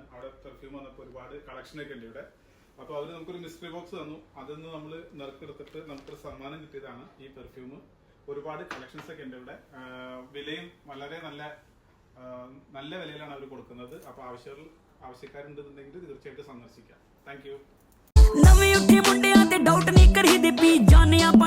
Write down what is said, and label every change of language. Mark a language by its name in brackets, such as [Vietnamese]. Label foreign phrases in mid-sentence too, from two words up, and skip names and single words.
[Malayalam] അവിടെ പെർഫ്യൂം വന്നപ്പോൾ ഒരുപാട് കളക്ഷൻ ഒക്കെ ഉണ്ട് ഇവിടെ. അപ്പൊ അവര് നമുക്കൊരു [English] mystery box [Malayalam] തന്നു. അതൊന്ന് നമ്മൾ നറുക്കെടുത്തിട്ട് നമുക്കൊരു സമ്മാനം കിട്ടിയതാണ് ഈ പെർഫ്യൂം. ഒരുപാട് കളക്ഷൻസ് ഒക്കെ ഉണ്ട് ഇവിടെ. വിലയും വളരെ നല്ല വിലയിലാണ് അവർ കൊടുക്കുന്നത്. അപ്പൊ ആവശ്യക്കാരുണ്ടെന്നുണ്ടെങ്കിൽ തീർച്ചയായിട്ടും സന്ദർശിക്കാം. [English] Thank you. [Punjabi] ਨਵੇਂ ਉੱਠੇ ਮੁੰਡਿਆਂ ਤੇ ਡਾਊਟ ਨਹੀਂ ਕਰੀਦੇ ਪੀ ਜਾਣਿਆ